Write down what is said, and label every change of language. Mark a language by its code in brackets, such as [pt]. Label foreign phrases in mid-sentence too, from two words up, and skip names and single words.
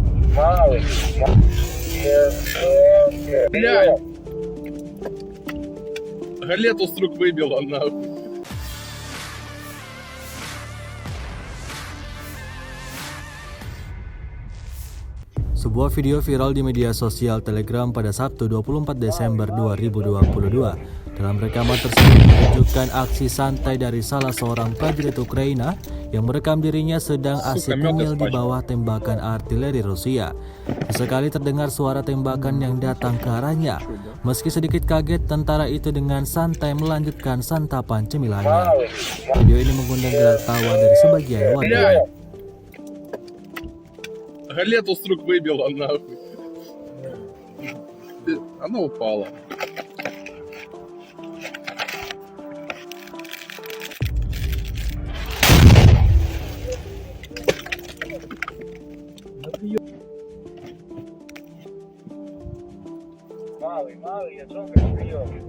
[ru] Блядь! Галету с рук выбила, нахуй. [id] Sebuah video viral di media sosial Telegram pada Sabtu 24 Desember 2022. Dalam rekaman tersebut menunjukkan aksi santai dari salah seorang prajurit Ukraina yang merekam dirinya sedang asik ngemil di bawah tembakan artileri Rusia. Sesekali terdengar suara tembakan yang datang ke arahnya. Meski sedikit kaget, tentara itu dengan santai melanjutkan santapan cemilannya. Video ini mengundang gelak tawa dari sebagian warga. [ru] Галету с рук выбила, нахуй. Она упала. Малый, я джонка не прием.